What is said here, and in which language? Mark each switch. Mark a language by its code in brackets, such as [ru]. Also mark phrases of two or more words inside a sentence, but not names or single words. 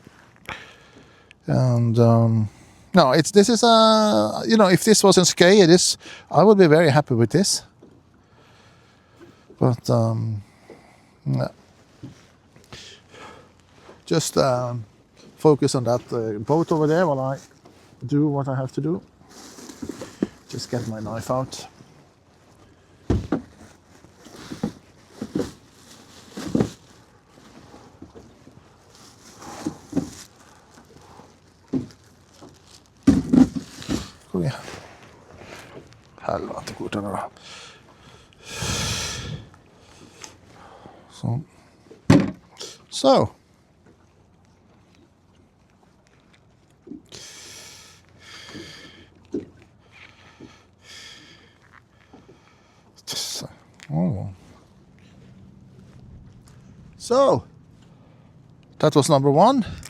[en] And no, this is you know, if this was in skrei, I would be very happy with this. But yeah. Just focus on that boat over there while I do what I have to do. Just get my knife out. [no] Kom igjen. Helvete, hvor den er da. Sånn. [en] So. Oh. So, that was number one.